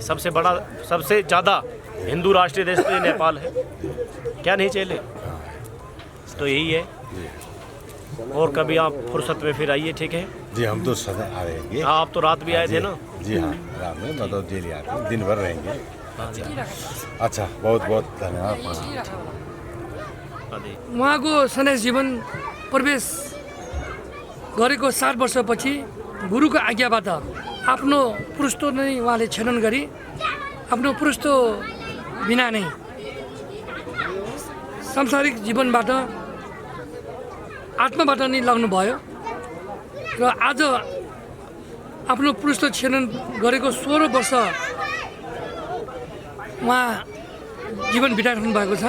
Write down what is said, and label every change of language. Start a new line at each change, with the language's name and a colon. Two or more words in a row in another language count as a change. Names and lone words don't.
Hindi: सबसे बड़ा, सबसे ज़्यादा हिंदू राष्ट्रीय देश तो नेपाल है, क्या नहीं चले। तो यही है। और कभी आप फुर्सत में फिर आइए, ठीक है जी। हम तो सदा आ रहेंगे। हाँ, आप तो रात भी आए थे ना। जी हाँ, रात में मतलब डेली आते हैं, दिन भर रहेंगे। अच्छा, बहुत बहुत धन्यवाद।
Nepali: उहाँको सन्यास जीवन प्रवेश गरेको 7 वर्षपछि गुरुको आज्ञाबाट आफ्नो पृष्ठ नै उहाँले छेदन गरी आफ्नो पृष्ठ बिना नै सांसारिक जीवनबाट आत्माबाट नै लाग्नुभयो र आज आफ्नो पृष्ठ छेदन गरेको 16 वर्ष उहाँ जीवन बिताइरहनु भएको छ।